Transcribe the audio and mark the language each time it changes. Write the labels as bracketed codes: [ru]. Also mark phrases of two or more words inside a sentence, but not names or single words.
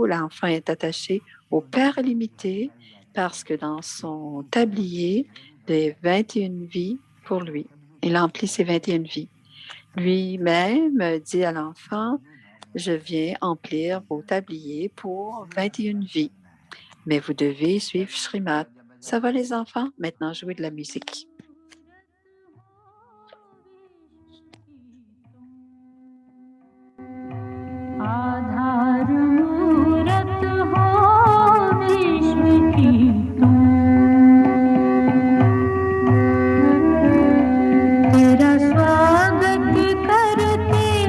[fr] L'enfant est attaché au Père illimité parce que dans son tablier des 21 vies pour lui, il emplit ses 21 vies. Lui-même dit à l'enfant, je viens emplir vos tabliers pour 21 vies. Mais vous devez suivre Srimad. Ça va les enfants? Maintenant, jouez de la musique. [hi] आधार मूरत हो विश्व की तुम, तेरा स्वागत करते